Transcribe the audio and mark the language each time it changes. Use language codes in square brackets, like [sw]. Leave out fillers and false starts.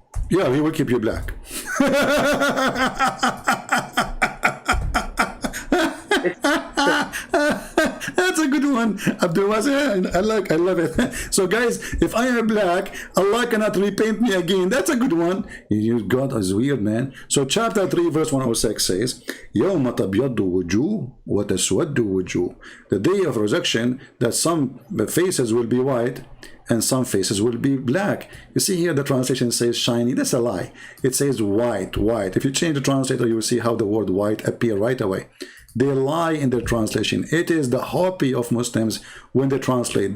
[en] Yeah, He will keep you black. That's a good one, Abdul Wazir. I love it. So guys, if I am black, Allah cannot repaint me again. That's a good one. God is weird, man. So chapter 3 verse 106 says, [ar] يَوْمَ تَبْيَضُّ وُجُوهٌ وَتَسْوَدُّ وُجُوهٌ. [en] The day of resurrection, that some faces will be white and some faces will be black. You see here the translation says shiny. That's a lie. It says white. If you change the translator, you will see how the word white appear right away. They lie in their translation. It is the hobby of Muslims when they translate.